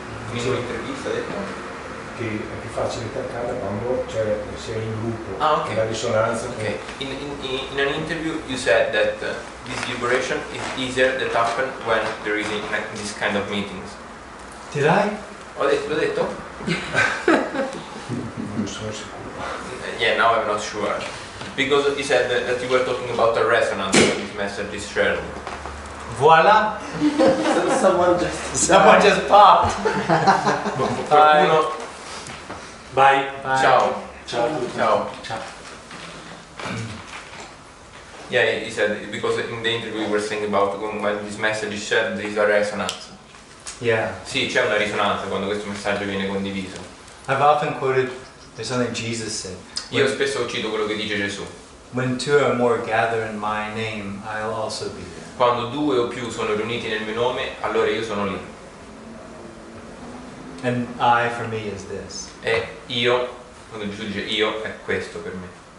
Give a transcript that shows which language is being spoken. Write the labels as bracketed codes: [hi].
[it] In un'intervista ha detto? Che è più facile che accada quando si è in gruppo. Ah, ok. La risonanza. Okay. [en] In an interview you said that this liberation is easier that happen when there is this kind of meetings. Did I? [it] L'ho detto? Non sono sicuro. [en] Yeah, now I'm not sure. Because he said that you were talking about a resonance when this message is shared. [fr] Voila! [en] Someone just Someone just popped! [it] Qualcuno... [en] Bye. Bye. [it] Ciao. Ciao a tutti. Ciao. Ciao. [en] Yeah, he said, because in the interview we were saying about when this message is shared, there is a resonance. Yeah. [it] Sì, c'è una risonanza quando questo messaggio viene condiviso. [en] I've often quoted, there's something Jesus said. [it] Io spesso cito quello che dice Gesù. [en] When two or more gather in my name, I'll also be there. [it] Quando 2 o più sono riuniti nel mio nome, allora io sono lì. [en] And I for me is this. [it] E io, quando Gesù dice io, è questo per me.